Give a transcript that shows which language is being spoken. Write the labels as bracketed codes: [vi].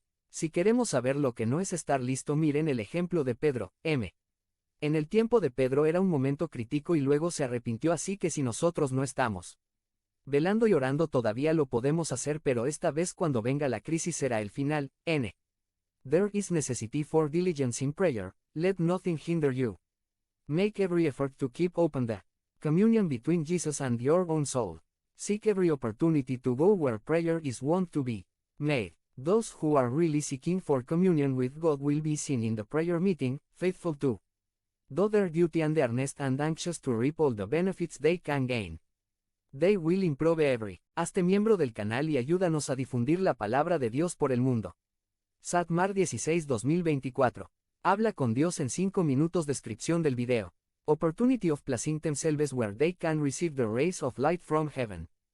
[es] Si queremos saber lo que no es estar listo, miren el ejemplo de Pedro. En el tiempo de Pedro era un momento crítico y luego se arrepintió, así que si nosotros no estamos velando y orando todavía lo podemos hacer, pero esta vez cuando venga la crisis será el final. [en] There is necessity for diligence in prayer, let nothing hinder you. Make every effort to keep open the Communion between Jesus and your own soul. Seek every opportunity to go where prayer is wont to be made. Those who are really seeking for communion with God will be seen in the prayer meeting, faithful to do their duty and earnest and anxious to reap all the benefits they can gain. They will improve every. [es] Hazte miembro del canal y ayúdanos a difundir la palabra de Dios por el mundo. Satmar 16-2024. Habla con Dios en 5 minutos. Descripción del video. [en] Opportunity of placing themselves where they can receive the rays of light from heaven.